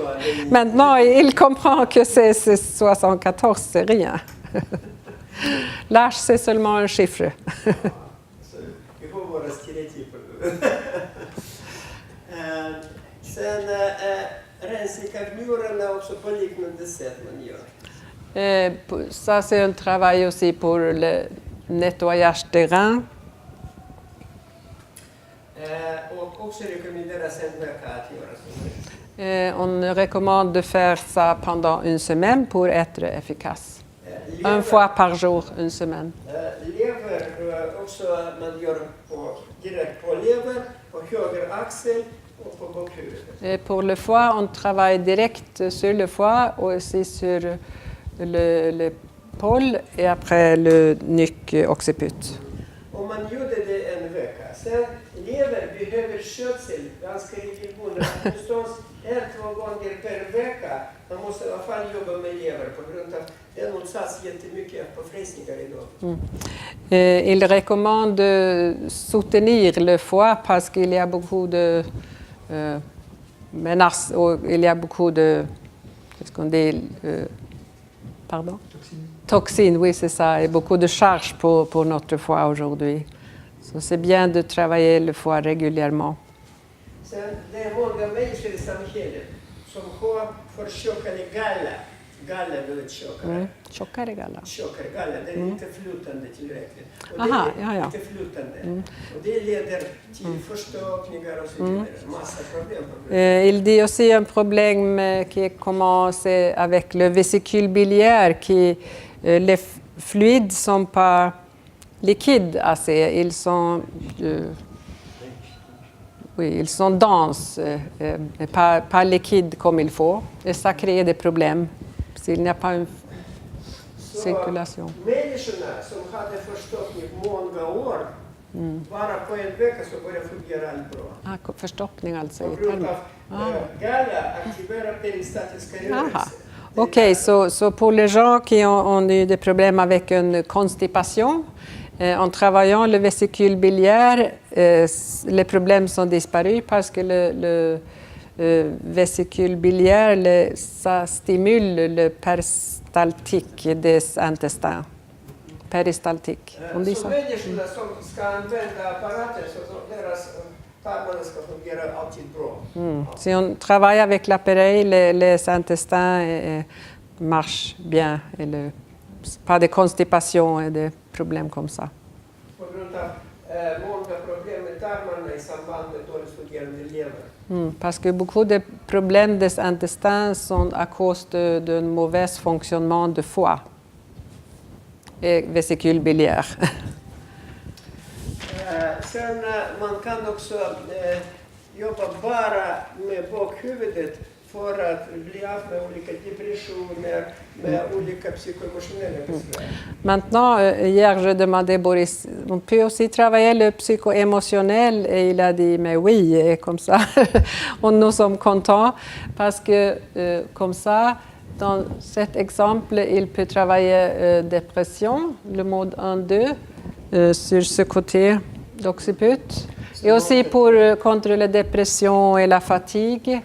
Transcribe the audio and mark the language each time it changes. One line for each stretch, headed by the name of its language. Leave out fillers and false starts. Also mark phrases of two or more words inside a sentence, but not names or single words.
French: Maintenant, il comprend que c'est 74, c'est rien. L'âge, c'est seulement un chiffre.
Swedish: Så vi får våra stereotyper. Sen rensning av njurarna också på liknande sätt man gör.
French: Ça, c'est un travail aussi pour le nettoyage des reins.
Swedish: Och också rekommenderas en vecka att göra så.
French: On recommande de faire ça pendant une semaine pour être efficace. Une fois par jour, une semaine.
Swedish: Lever också man gör direkt på lever, på höger axel och på bakhuvudet.
French: Et pour le foie, on travaille direct sur le foie, aussi sur l'épaule et après le nuque occiput.
Swedish: Om man gjorde det en vecka, sen lever behöver skötsel ganska regelbundet. Förstås 1-2 gånger per vecka. Man måste i alla fall jobba med lever på grund av den utsatts jättemycket på fräsningar idag.
French: Il recommande de soutenir le foie parce qu'il y a beaucoup de menaces, il y a beaucoup de, qu'est-ce qu'on dit, pardon? Toxines, oui, c'est ça, et beaucoup de charges pour notre foie aujourd'hui. Så c'est bien de travailler le foie régulièrement.
Swedish: Sen det är många människor i samhället som har för tjockare galla. Galla är väldigt tjockare. Tjockare galla. Tjockare galla, det är inte flytande tillräckligt. Och Aha, det är ja. inte flytande. Och det leder till förstoppningar och så vidare. Massa problem.
French: Il dit aussi un problème qui commence avec le vésicule biliaire, qui les fluides sont pas liquides assez, ils sont denses, pas liquides comme il faut, et ça crée des problèmes s'il n'y a pas une circulation.
Swedish: Människorna som hade förstoppning många år, bara på en vecka så börjar fungera allt bra. Förstoppning alltså På i grund tarmen. av galla aktiverar peristatiska rörelser.
French: Ok, so pour les gens qui ont eu des problèmes avec une constipation, en travaillant le vésicule biliaire, les problèmes sont disparus parce que le vésicule biliaire, ça stimule le péristaltique des intestins. peristaltik. On dit
Swedish: Så
French: ça?
Swedish: människorna som ska använda apparater, så deras tarmarna ska fungera alltid bra.
French: Si on travaille avec l'appareil, les intestins marchent bien. Pas de constipation et de problèmes comme ça.
Swedish: På grund av många problem med tarmarna i samband med dåligt fungerande lever.
French: Parce que beaucoup de problèmes des intestins sont à cause d'un mauvais fonctionnement de foie et vésicule biliaire.
Swedish: Sen man kan också jobba bara med bakhuvudet för att bli av med olika depressioner, med olika psykoemotionella besvär.
French: Maintenant, hier, je demandais Boris, on peut aussi travailler le psycho-émotionnel et il a dit, mais oui, et comme ça, nous sommes contents parce que comme ça, dans cet exemple, il peut travailler dépression, le mode 1-2, sur ce côté d'occiput, et aussi pour contre la dépression et la fatigue.